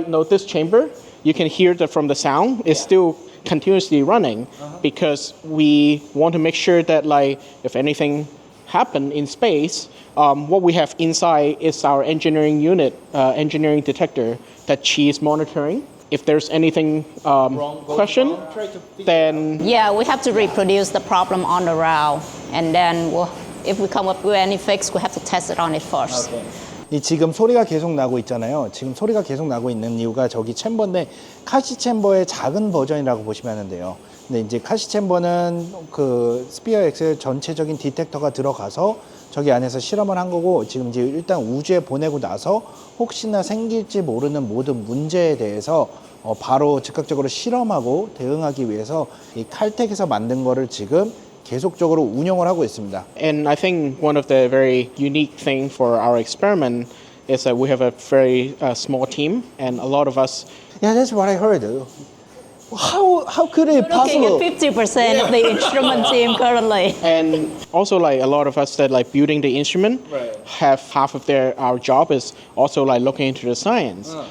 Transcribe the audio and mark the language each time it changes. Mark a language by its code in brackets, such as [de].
[en] This chamber, you can hear from the sound. It's still continuously running because we want to make sure that if anything happen in space, what we have inside is our engineering unit, engineering detector that she's monitoring. If there's anything question, then... Yeah, we have to reproduce the problem on the route. And then if we come up with any fix, we have to test it on it first. Okay. [ko] 지금 소리가 계속 나고 있잖아요. 지금 소리가 계속 나고 있는 이유가 저기 챔버인데 카시 챔버의 작은 버전이라고 보시면 하는데요. 근데 이제 카시 챔버는 그 스피어엑스 전체적인 디텍터가 들어가서 저기 안에서 실험을 한 거고, 지금 이제 일단 우주에 보내고 나서 혹시나 생길지 모르는 모든 문제에 대해서 바로 즉각적으로 실험하고 대응하기 위해서 이 칼텍에서 만든 거를 지금 계속적으로 운영을 하고 있습니다. [en] And I think one of the very unique thing for our experiment is that we have a very small team, and a lot of us. Yeah, that's what I heard. How could it Looking possible? at 50% of the instrument team currently. And also, like a lot of us that like building the instrument have half of our job is also like looking into the science.